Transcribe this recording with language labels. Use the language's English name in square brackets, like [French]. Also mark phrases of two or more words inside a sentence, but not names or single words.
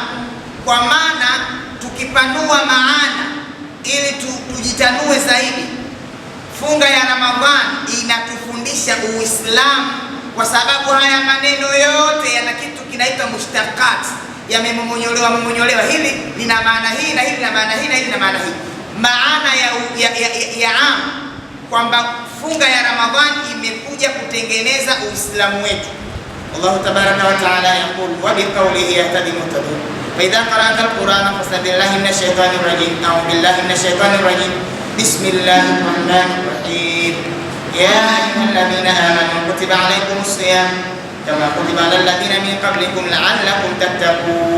[Swahili] Kwa maana tukipanua maana ili tujitanue zaidi, funga ya Ramadhani inatufundisha Uislamu, kwa sababu haya maneno yote yana kitu kinaitwa mushtaqat, yamemonyolewa. Hili lina maana hii na hili lina maana hii na hili lina maana hii. Maana ya kwamba funga ya Ramadhani imekuja kutengeneza Uislamu wetu. [Arabic] الله تبارك وتعالى يقول وبقوله يهتدي المهتدون فإذا قرأت القرآن فاستعذ بالله من الشيطان الرجيم. أعوذ بالله من الشيطان الرجيم. بسم الله الرحمن الرحيم. يا أيها الذين آمنوا كتب عليكم الصيام كما كتب على الذين من قبلكم لعلكم تتقون.